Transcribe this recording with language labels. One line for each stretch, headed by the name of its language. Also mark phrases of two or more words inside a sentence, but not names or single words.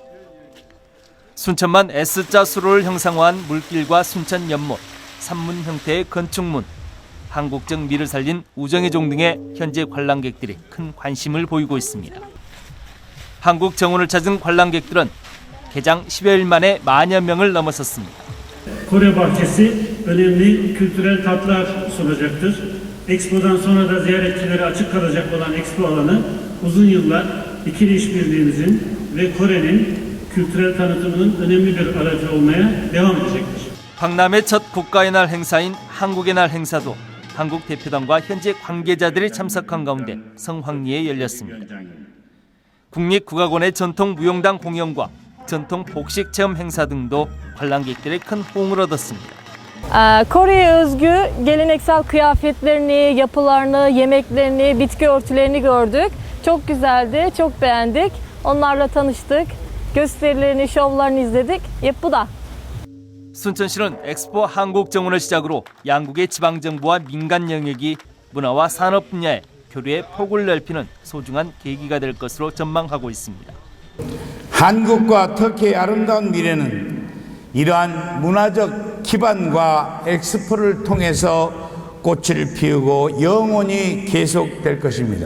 Korean: 순천만 S자 수로를 형상화한 물길과 순천 연못, 산문 형태의 건축문, 한국적 미를 살린 우정의 종 등의 현지 관람객들이 큰 관심을 보이고 있습니다. 한국정원을 찾은 관람객들은 개장 10여일 만에 만여 명을 넘어섰습니다.
Turkish: Kore Bahçesi önemli kültürel tatlar sunacaktır. Expo'dan sonra da ziyaretçilere açık kalacak olan Expo alanı uzun yıllar ikili işbirliğimizin ve Kore'nin kültürel tanıtımının önemli bir aracı olmaya devam edecektir.
Korean: 박람회 첫 국가의 날 행사인 한국의 날 행사도 한국 대표단과 현지 관계자들이 참석한 가운데 성황리에 열렸습니다. 국립국악원의 전통 무용당 공연과 전통 복식 체험 행사 등도 관람객들의 큰 호응을 얻었습니다.
Turkish: Kore'ye özgü geleneksel kıyafetlerini, yapılarını, yemeklerini, bitki örtülerini gördük. Çok güzeldi, çok beğendik. Onlarla tanıştık. gösterilerini, şovlarını izledik.
Korean: 예쁘다. 순천시는 엑스포 한국정원을 시작으로 양국의 지방정부와 민간 영역이 문화와 산업 분야의 교류의 폭을 넓히는 소중한 계기가 될 것으로 전망하고 있습니다. 한국과 터키의 아름다운 미래는 이러한 문화적 기반과 엑스포를 통해서 꽃을 피우고 영원히 계속될 것입니다.